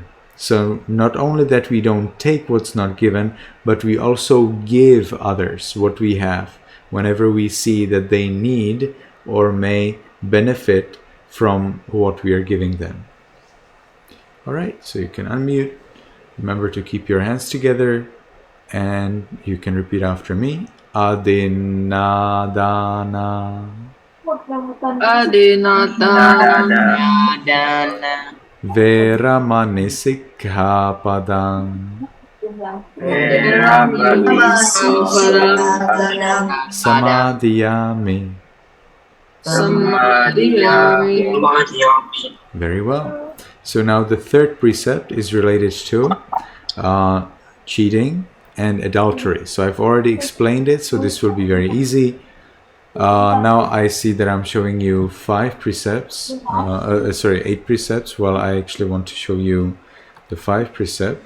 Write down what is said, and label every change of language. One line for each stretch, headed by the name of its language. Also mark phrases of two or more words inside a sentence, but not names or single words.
English: So not only that we don't take what's not given, but we also give others what we have whenever we see that they need or may benefit from what we are giving them. All right, so you can unmute. Remember to keep your hands together, and you can repeat after me.
Pali: Adinadana. Veramani sikkhapadang. Samadhiyami. Samadhiyami.
English: Very well. So now the third precept is related to cheating and adultery. So I've already explained it, so this will be very easy. Now I see that I'm showing you 8 precepts. Well, I actually want to show you the 5 precepts.